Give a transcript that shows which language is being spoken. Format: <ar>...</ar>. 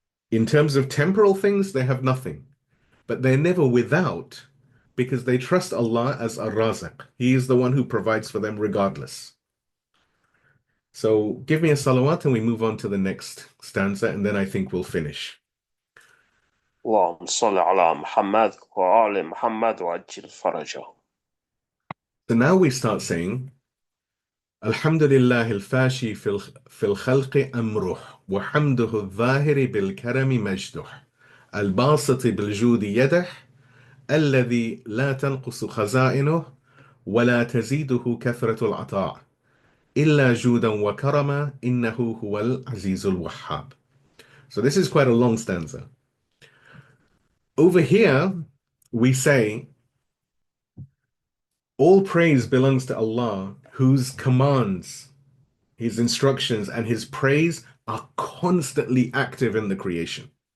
<en>In terms of temporal things, they have nothing, but they're never without because they trust Allah as Ar-Razaq. He is the one who provides for them regardless. So give me a salawat and we move on to the next stanza, and then I think we'll finish.</en> <ar>اللهم صل على محمد وآل محمد وعجل فرجه.</ar> <en>So now we start saying,</en> <ar>الحمد لله الفاشي في الخلق أمره وحمده الظاهر بالكرم مجده الباسط بالجود يده الذي لا تنقص خزائنه ولا تزيده كثرة العطاء إلا جودا وكرما إنه هو العزيز الوهاب.</ar> <en>So this is quite a long stanza. Over here, we say, all praise belongs to Allah, whose commands, his instructions, and his praise are constantly active in the creation.</en>